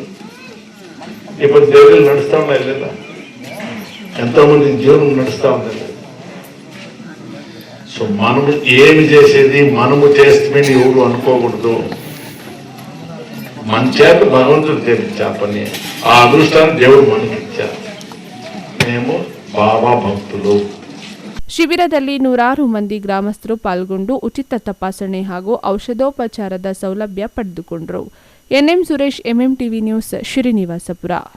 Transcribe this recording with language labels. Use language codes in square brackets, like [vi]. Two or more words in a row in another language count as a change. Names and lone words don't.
[te] ఇప్పుడు దేవుళ్ళు నడుస్తూ ఉన్నాయి లేదా? ఎంతోమంది జీవనం నడుస్తూ ఉంది. సో మనము ఏమి చేసేది మనము చేస్తే ఎవరు అనుకోకూడదు. మన చేత భగవంతుడు తెప్పించా పని, ఆ అదృష్టాన్ని దేవుడు మనకి ఇచ్చారు. మేము బాబా భక్తులు. [kn] ಶಿಬಿರದಲ್ಲಿ 100 ಮಂದಿ ಗ್ರಾಮಸ್ಥರು ಪಾಲ್ಗೊಂಡು ಉಚಿತ ತಪಾಸಣೆ ಹಾಗೂ ಔಷಧೋಪಚಾರದ ಸೌಲಭ್ಯ ಪಡೆದುಕೊಂಡರು. ಎನ್ಎಂ ಸುರೇಶ್, ಎಂಎಂಟಿವಿ ನ್ಯೂಸ್, ಶ್ರೀನಿವಾಸಪುರ.